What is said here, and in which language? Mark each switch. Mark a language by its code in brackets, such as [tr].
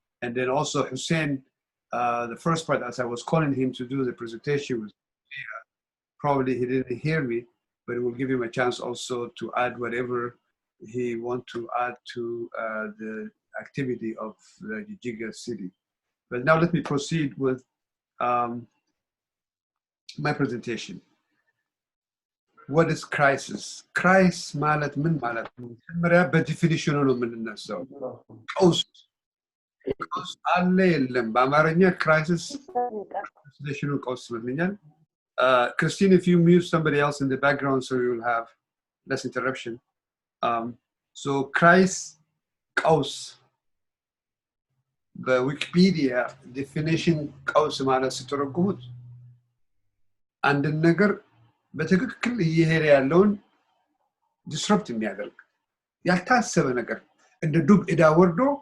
[en] And then also Hussein, the first part, as I was calling him to do the presentation, was probably he didn't hear me, but it will give him a chance also to add whatever he wants to add to the activity of the Jigjig city. But now let me proceed with my presentation. What is crisis? [am] Crisis ማለት ምን ማለት ነው? መጀመሪያ በዲፊኒሽኑ ነው የምንነሳው። ቀውስ አለ የለም? በአማርኛ crisis definition ቀውስ ይመስለኛል። [en] Christine, if you mute somebody else in the background so you'll have less interruption. [am] So crisis ቀውስ በዊኪፒዲያ ዲፊኒሽን ቀውስ ማለት ሲተረጉሙት አንድ ነገር በትክክል እየሄደ ያለውን ዲስረፕት የሚያደርግ ያልታሰበ ነገር እንደ ዱብ እዳ ወርዶ